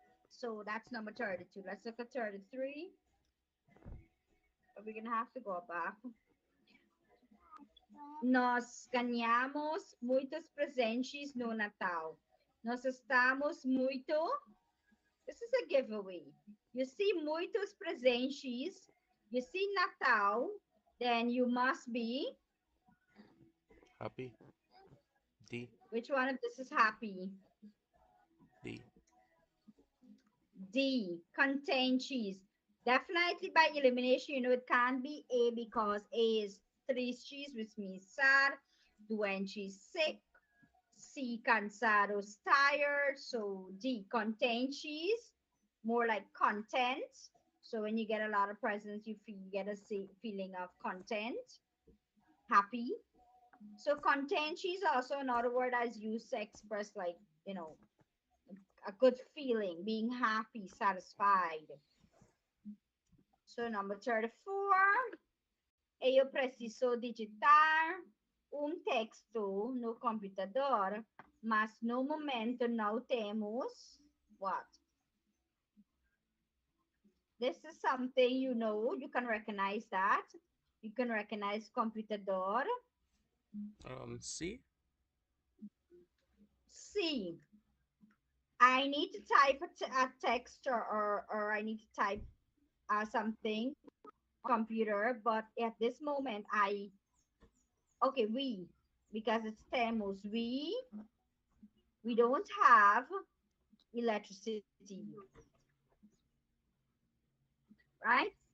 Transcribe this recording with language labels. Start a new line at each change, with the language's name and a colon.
English: So that's number 32. Let's look at 33. But we're gonna have to go back.
Portuguese: Nós ganhamos muitos presentes no Natal. Nós estamos muito.
English: This is a giveaway. You see muitos presentes. You see Natal. Then you must be. Happy. D. Which one of this is happy? D. D. Contentes. Definitely by elimination, you know it can't be A because A is tristes, which means sad. Doente, sick. C. Cansados, tired. So D. Contentes, more like content. So when you get a lot of presents, you get a feeling of content, happy. So contentes is also another word that's used to express like, you know, a good feeling, being happy, satisfied. So number 34,
Portuguese: eu preciso digitar texto no computador, mas no momento não temos
English: what? This is something you know, you can recognize that. You can recognize computador. C. C. I need to type a text or I need to type something computer, but at this moment okay, because it's temos, we don't have electricity, right?